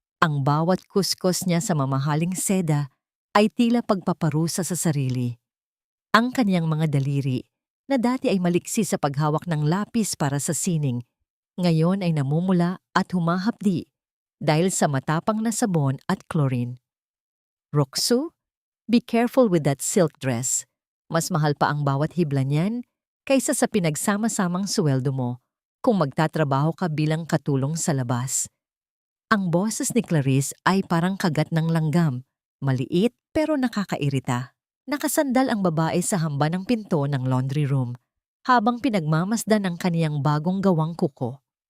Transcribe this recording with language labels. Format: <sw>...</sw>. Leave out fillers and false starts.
<tl>Ang bawat kuskos niya sa mamahaling seda ay tila pagpaparusa sa sarili. Ang kanyang mga daliri, na dati ay maliksi sa paghawak ng lapis para sa sining, ngayon ay namumula at humahapdi dahil sa matapang na sabon at chlorine.</tl> <en>Roxu, be careful with that silk dress.</en> <tl>Mas mahal pa ang bawat hibla niyan kaysa sa pinagsama-samang suweldo mo kung magtatrabaho ka bilang katulong sa labas. Ang boses ni Clarice ay parang kagat ng langgam, maliit pero nakakairita. Nakasandal ang babae sa hamba ng pinto ng laundry room habang pinagmamasdan ang kaniyang bagong gawang kuko.</tl>